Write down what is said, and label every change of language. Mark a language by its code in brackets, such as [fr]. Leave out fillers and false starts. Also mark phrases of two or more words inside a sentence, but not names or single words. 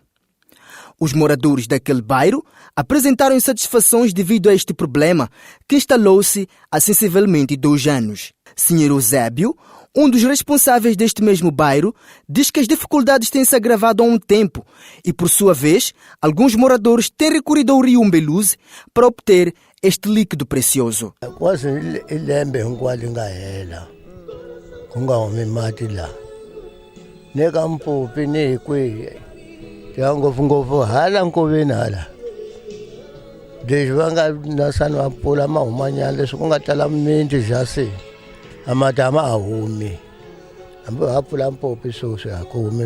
[pt] Os moradores daquele bairro apresentaram insatisfações devido a este problema, que instalou-se há sensivelmente 2 anos. Sr. Eusébio, um dos responsáveis deste mesmo bairro, diz que as dificuldades têm se agravado há um tempo e, por sua vez, alguns moradores têm recorrido ao rio Umbeluze para obter este líquido precioso. [ts] Quase ilembe hinkwalo nga hela ku nga humi mati la ne ka Mpopi ne kwihi ya ngopfungopfu hala nkoveni hala leswi va nga nasani va pfula ma humanyana leswi ku nga tala mimiti jasi a mati a ma ha humi hambi va pfula Mpopi sweswi a ku humi